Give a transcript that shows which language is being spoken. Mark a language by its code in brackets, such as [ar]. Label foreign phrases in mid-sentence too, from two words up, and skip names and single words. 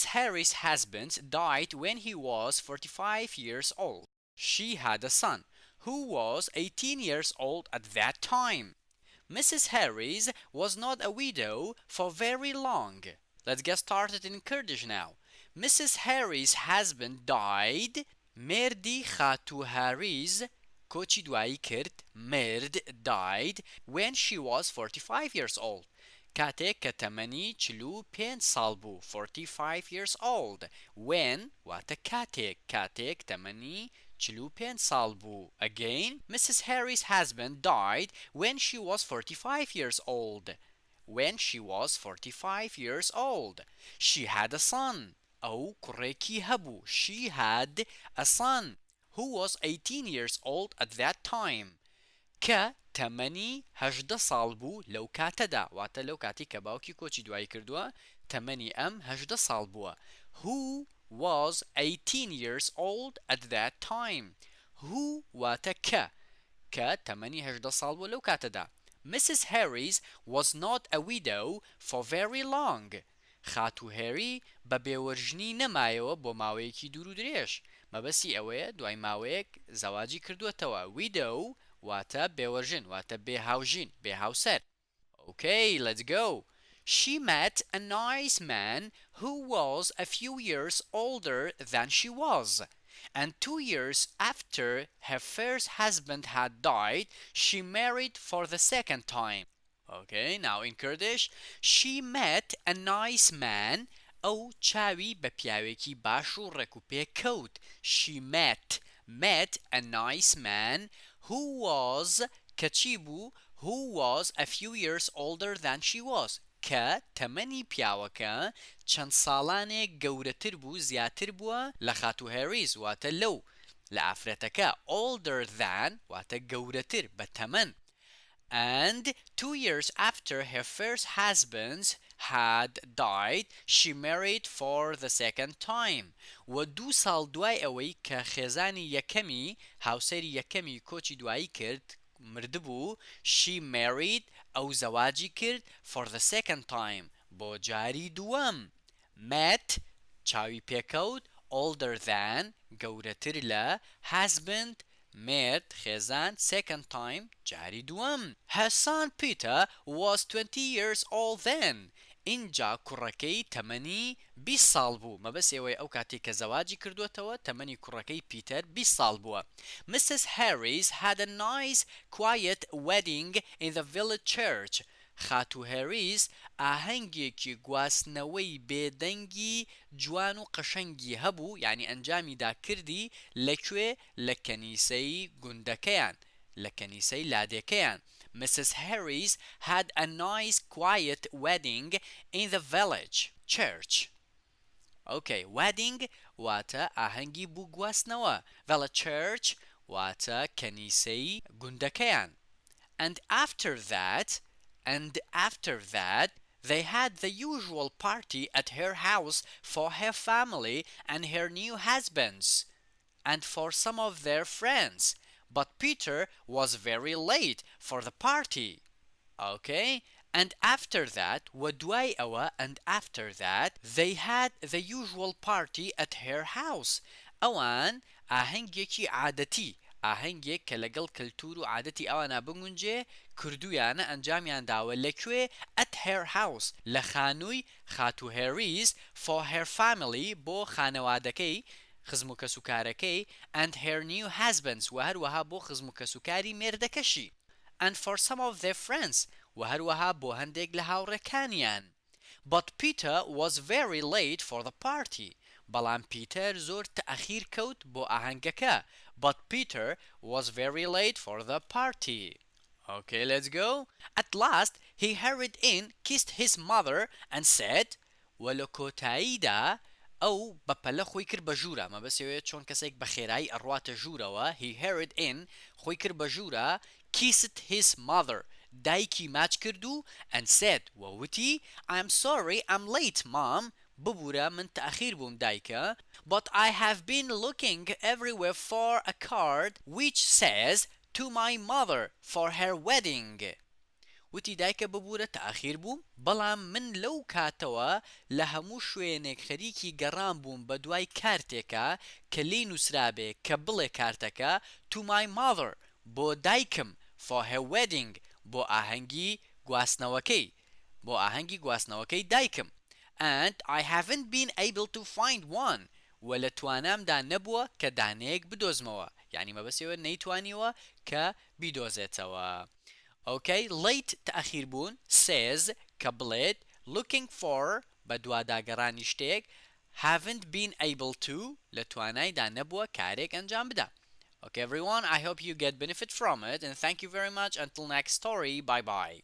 [en] Harry's husband died when he was 45 years old. She had a son who was 18 years old at that time. Mrs. Harris was not a widow for very long. Let's get started in Kurdish now. Mrs. Harris' husband died. [ckb] مردی خاتو هاریز کۆچی دوایی کرد مرد [en] died when she was 45 years old. [ckb] کاتێک کە تەمەنی 45 ساڵ بوو [en] 45 years old. [ckb] When واتە کاتێک تەمەنی 45 ساڵ بوو. [en] Again, Mrs. Harry's husband died when she was 45 years old. When she was 45 years old. She had a son. [ckb] ئەو کوڕێکی هەبوو. [en] She had a son who was 18 years old at that time. [ckb] کە تەمەنی 18 ساڵ بوو لەو کاتەدا. واتە لەو کاتی کە باوکی کۆچی دوایی کردووە تەمەنی ئەم 18 ساڵ بووە. [en] Who was 18 years old at that time. [ckb] Who واتە کە تەمەنی 18 ساڵ بووە لەو کاتەدا. [en] Mrs. Harris was not a widow for very long. [ckb] خاتو هێری بە بێوەرژنی نەمایەوە بۆ ماوەیەکی دوور و درێژ. مەبەستی ئەوەیە دوای ماوەیەک زەواجی کردووەتەوە. Widow واتە بێوەرژن واتە بێهاوژین بێهاوسەر. [en] Okay, let's go. She met a nice man who was a few years older than she was. And 2 years after her first husband had died, she married for the second time. Okay, now in Kurdish, she met a nice man. [ckb] ئەو چاوی بە پیاوێکی باش و ڕێک کەوت. [en] She met a nice man who was [ckb] کەچی بوو [en] who was a few years older than she was. [ckb] کە تەمەنی پیاوەکە چەند ساڵانێک گەورەتر بوو زیاتر بووە لە خاتو هێریز واتە لەو لە ئافرەتەکە [en] older than [ckb] واتە گەورەتر بە تەمەن. [en] And 2 years after her first husband had died, she married for the second time. [ckb] و 2 ساڵ دوای ئەوەی کە خێزانی یەکەمی هاوسەری یەکەمی کۆچی دوایی کرد مردبوو [en] she married [ckb] ئەو زەواجی کرد [en] for the second time [ckb] بۆ جاری دووەم. met چاوی پێکەوت [en] older than [ckb] گەورەتر لە husband مرد خێزان [en] second time [ckb] جاری دووەم. [en] Her son Peter was 20 years old then. [ckb] اینجا کوڕەکەی تەمەنی 20 ساڵ بوو. مەبەست ئێوەی ئەو کاتێک کە زەواجی کردوێتەوە تەمەنی کوڕەکەی پیتەر 20 ساڵ بووە. [en] Mrs. Harris had a nice quiet wedding in the village church. [ckb] خاتو هێریز ئاهەنگێکی گواستنەوەی بێدەنگی جوان و قەشەنگی هەبوو یعنی ئەنجامیدا کردی لەکوێ لە کەنیسەی گوندەکەیان لە کەنیسەی لادێکەیان. [en] Mrs. Harris had a nice quiet wedding in the village church. Okay, wedding [ckb] واتە ئاهەنگی بوو گواستنەوە. [en] Village church [ckb] واتە کەنیسەی گوندەکەیان. [en] And after that, they had the usual party at her house for her family and her new husbands, and for some of their friends. But Peter was very late for the party. Okay? And after that, [ckb] ودواي أوا, [en] and after that, they had the usual party at her house. [ckb] أوان ئاهەنگێکی عادەتی ئاهەنگێک کە لەگەڵ کەلتور و عادەتی ئەوانە بگونجێ کردویانە ئەنجامیان داوە لەکوێ [en] at her house [ckb] لە خانووی خاتو هێریز [en] for her family [ckb] بۆ خانەوادەکەی خزم و کەسوکارەکەی [en] and her new husbands [ckb] و هەروەها بۆ خزم و کەسوکاری مێردەکەشی [en] and for some of their friends [ckb] و هەروەها بۆ هەندێک لە هاوڕێکانیان. [en] But Peter was very late for the party. [ckb] بەڵام پیتەر زۆر تەئەخیر کەوت بۆ ئاهەنگەکە. [en] But Peter was very late for the party. Okay, let's go. At last, he hurried in, kissed his mother, and said, [ckb] وەلە کۆتاییدا ئەو بەپەلە خۆی کرد بە ژوورە مە بەسەوەیە چۆن کەسێک بە خێرایی ئەڕواتە ژوورەوە [en] he hurried in [ckb] خۆی کرد بە ژوورە [en] kissed his mother [ckb] دایکی ماچ کرد و [en] and said [ckb] وەوتی I'm [en] sorry I'm late mom [ckb] ببوورە من تەخیر بووم دایکە [en] but I have been looking everywhere for a card which says to my mother for her wedding [ckb] وتی دایکە ببوورە تەخیر بووم بەڵام من لەو کاتەوە لە هەموو شوێنێک خەریکی گەڕام بووم بە دوای کارتێکە کە لی نووسرابێ کە بڵێ کارتەکە [en] to my mother [ckb] بۆ دایکم [en] for her wedding [ckb] بۆ ئاهەنگی گواستنەوەکەی دایکم [en] and I haven't been able to find one [ckb] و لە توانامدا نەبووە کە دانەیەک بدۆزمەوە یعنی مەبەستەوە نەیتوانیوە کە بیدۆزێتەوە [en] Okay, late [ckb] تأخير بون says کە بڵێت [en] looking for [ckb] بە دواداگەڕانی شتێک [en] haven't been able to [ckb] لە توانایدا نەبووە کارێک ئەنجام بدا. [en] Okay everyone, I hope you get benefit from it and thank you very much until next story. Bye bye.